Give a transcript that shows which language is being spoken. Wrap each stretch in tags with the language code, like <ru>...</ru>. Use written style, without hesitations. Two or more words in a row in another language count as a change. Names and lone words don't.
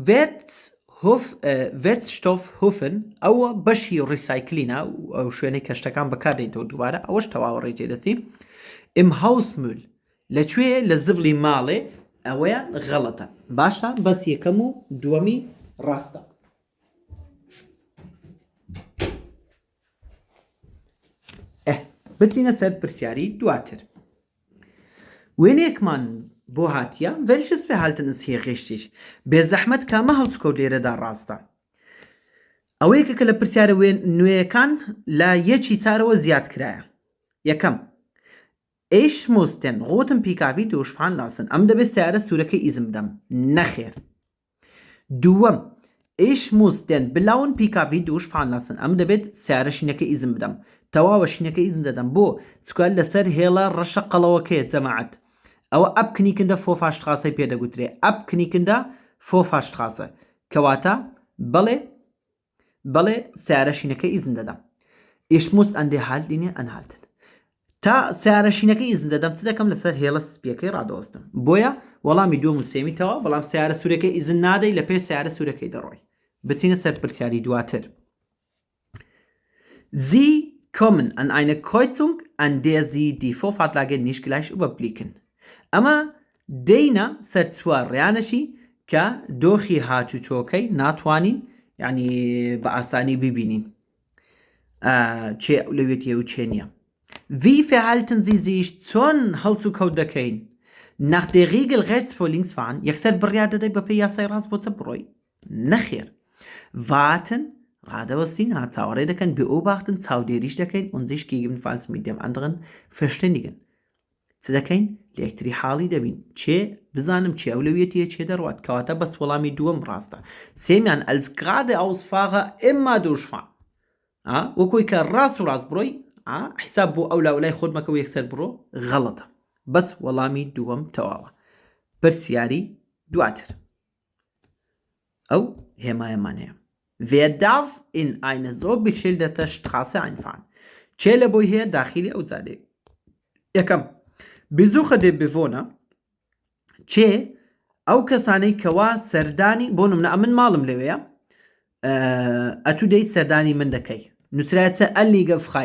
<ckb>Wertstoffhöfen ئەوە بەشی ڕیسایکلینە ئەو شوێنەی کەشتەکان بەکاردێنەوە دووبارە ئەوەش تەواو ڕێجێ دەچی</ckb> <de>im Hausmüll</de> <ckb>لەکوێ لە زڤڵی ماڵێ ئەوەیە غەڵەتە باشە بەس یەکەم و دووەمی ڕاستە بچینە سەر پرسیاری دواتر وێنەیەکمان بۆ هاتیە welches Verhalten ist hier richtig بێزەحمەت کامە هەڵسکەوت لێرەدا ڕاستە ئەوەیەکە کە لە پرسیارە نوێیەکان لە یەکی چارەوە زیاد کرایە یەکەم</ckb> <de>Ich muss den roten PKW durchfahren lassen</de> <ckb>ئەم دەبێت سیارە سوورەکەی ئیزم بدەم نەخێر دووەم</ckb> <de>Ich muss den blauen PKW durchfahren lassen</de> <ckb>ئەم دەبێت سیارە شینەکە ئیزم بدەم تەواوە شینەکە ئیزم دەدەم بۆ چکات لەسەر هێڵە ڕەشە قەڵەوەکەیە جەماعەت ئەوە</ckb> <de>abknickende Vorfahrtstraße</de> <ckb>پێدەگوترێ</ckb> <de>abknickende Vorfahrtstraße</de> <ckb>کەواتە بەڵێ سیارە شینەکە ئیزم دەدەم</ckb> <de>Ich muss an der Haltlinie anhalten</de> <ckb>تا سیارە شینەکە ئیزم دەدەم چ دەکەم لەسەر هێڵە سپیەکەی ڕادەوەستم بۆیە وەڵامی دووەم و سێمیتەوە بەڵام سیارە سوورەکەی ئیزن نادەی لە پێش سیارە سوورەکەی دەڕۆی بچینە سەر پرسیاری دواتر</ckb> <de>Sie kommen an eine Kreuzung an der Sie die Vorfahrtlage nicht gleich überblicken</de> <ckb>ئەمە دەینە سەر چوارڕیانەشی کە دۆخی هاچوچۆکەی ناتوانین یعنی بە ئاسانی ببینین چێ لەوێتیە و چێ نییە Wie</ckb> <de>verhalten Sie sich</de> <ckb>چۆن هەڵس و کەوت دەکەین</ckb> <de>nach der Regel rechts vor links fahren</de> <ckb>یەکسەر بڕیار دەدەی بە پێی یاسای ڕاست بۆ چە بڕۆی نەخێر warten ڕادەوەستین چاوەڕێ دەکەن beobachten چاودێریش دەکەین</ckb> <de>und sich gegebenenfalls mit dem anderen verständigen</de> <ckb>چ دەکەین لە یەکتری حاڵی دەبین چێ بزانم چێ ئەولەویەتیە چێ دەڕوات کەواتە بەس وەڵامی دووەم ڕاستە سێمیان</ckb> <de>als geradeausfahrer immer durchfahren</de> <ckb>وەکوی کە ڕاست و ڕاست بڕۆی حساب بۆ ئەو لاولای خۆت مەکە و یەکسەر بڕۆ غەڵەتە بەس وەڵامی دووەم تەواوە پرسیاری دواتر ئەو هێمایەمان هەیە</ckb> <de>Wer darf in eine so beschilderte Straße</de> <ckb>einfahren چێ لە بۆی هەیە داخلی ئەو جادەیە یەکەم</ckb> <de>Besucher der Bewohner</de> <ckb>چێ ئەو کەسانەی کەوا سەردانی بۆ نمونە ئەمن ماڵم لەوەیە ئەتو دەی سەردانی من دەکەی نووسرایەتە</ckb> <de>Anlieger frei</de>